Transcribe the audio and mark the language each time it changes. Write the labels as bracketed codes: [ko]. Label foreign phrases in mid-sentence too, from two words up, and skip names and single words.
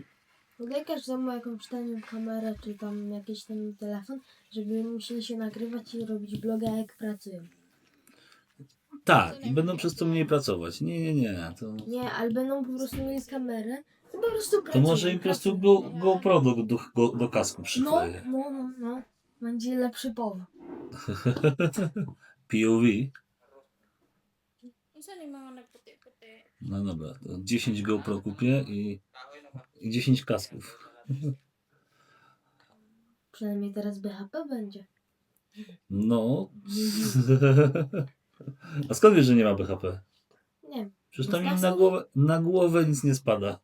[pl] Daj każdemu jakąś tanią kamerę, czy tam jakiś ten telefon, żeby musieli się nagrywać i robić bloga, jak pracują. Tak, i będą przez to mniej pracować. Nie. Nie, ale będą po prostu mieli kamerę, to po prostu To pracują. może im po prostu GoPro do kasku przykleję. No. Będzie lepszy powód. POV. Isa ni mga nagputi-puti. No dobra, to 10 GoPro kupię i 10 kasków. Przynajmniej teraz BHP będzie. No. A skąd wiesz, że nie ma BHP? Nie, Przecież tam im na głowę nic nie spada.